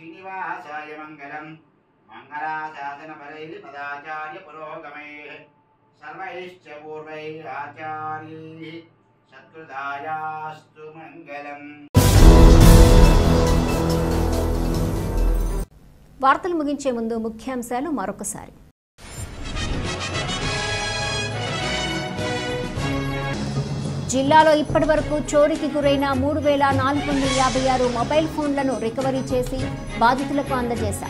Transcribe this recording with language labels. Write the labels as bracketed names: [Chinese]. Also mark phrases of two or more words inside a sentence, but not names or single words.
[Sanskrit] श्रीनिवासाय मङ्गलम् मंगलाशासनफलैर्पदाचार्य पुरोगमैः सर्वैश्च पूर्वैराचार्यैः सत्कृतायास्तु मङ्गलम्। [Telugu] వార్తలు ముగించే ముందు ముఖ్యాంశాలు మరొకసారి. జిల్లాలో ఇప్పటివరకు చోరీకి గురైన 3456 మొబైల్ ఫోన్లను రికవరీ చేసి బాధితులకు అందజేశారు.